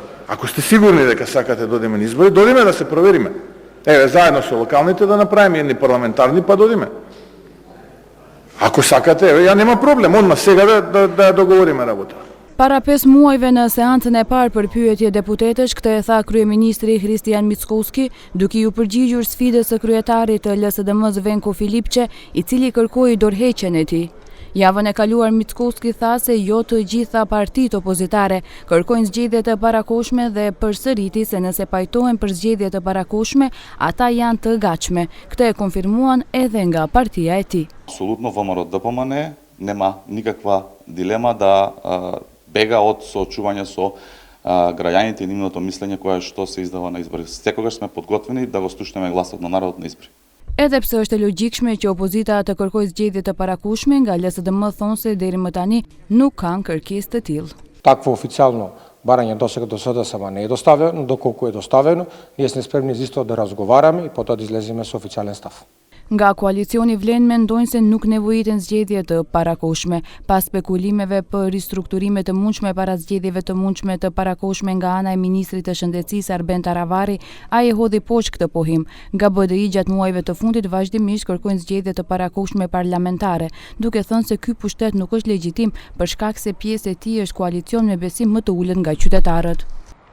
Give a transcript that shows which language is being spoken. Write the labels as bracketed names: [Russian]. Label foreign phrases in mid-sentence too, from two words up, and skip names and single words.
[Macedonian] Ако сте сигурни дека сакате да одиме на избори, додиме да се провериме. Еве, заедно со локалните да направиме едни парламентарни, па додиме. Ако сакате, еве, ја нема проблем, одма сега да договориме работа. [Albanian] Para 5 muajve në seancën e parë për pyetje deputetësh, këtë e tha kryeministri Hristijan Mickoski, duke ju përgjigjur sfidës së kryetarit të LSDM-s Venko Filipçe, i cili kërkoi dorëheqjen e tij. Javën e kaluar Mickoski tha se jo të gjitha partitë opozitare kërkojnë zgjedhje të parakohshme dhe përsëriti se nëse pajtohen për zgjedhje të parakohshme, ata janë të gatshme. Këtë e konfirmuan edhe nga partia e tij. [Macedonian] Apsolutno ВМРО-ДПМН нема никаква дилема да бега од соочување со граѓаните и нивното мислење кое што се издава на избори. Секогаш сме подготвени да го слушнеме гласот на народот на избори. [Albanian] Edhe pse është e logjikshme që opozita të kërkojë zgjedhje të parakushme, nga LSDM thonë se deri më tani nuk kanë kërkesë të tillë. [Macedonian] Такво официално барање досега до sada сама не е доставено, доколку е доставено, ние сме спремни за исто да разговараме и потоа да излеземе со официјален став. [Albanian] Nga koalicioni Vlen mendojnë se nuk nevojiten zgjedhje të parakohshme, pas spekulimeve për ristrukturime të mundshme para zgjedhjeve të mundshme të parakohshme nga ana e ministrit të shëndetësisë Arben Taravari, ai e hodhi poshtë këtë pohim. Nga BDI gjatë muajve të fundit vazhdimisht kërkojnë zgjedhje të parakohshme parlamentare, duke thënë se ky pushtet nuk është legjitim për shkak se pjesë e tij është koalicion me besim më të ulët nga qytetarët.